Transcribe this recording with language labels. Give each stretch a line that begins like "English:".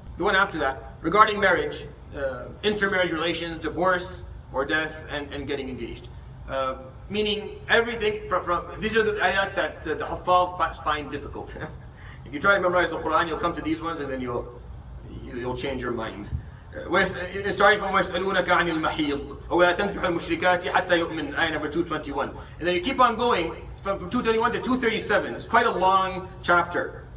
English: The one after that, regarding marriage, intermarriage relations, divorce or death, and getting engaged. Meaning everything from these are the ayat that the Huffaz find difficult. If you try to memorize the Quran, you'll come to these ones and then you'll change your mind. Starting from
Arabic: وَيَسْأَلُونَكَ عَنِ الْمَحِيضِ وَلَا تَنْكِحُوا الْمُشْرِكَاتِ حَتَّى يُؤْمِنْ,
English: ayah number 221. And then you keep on going from 221 to 237. It's quite a long chapter.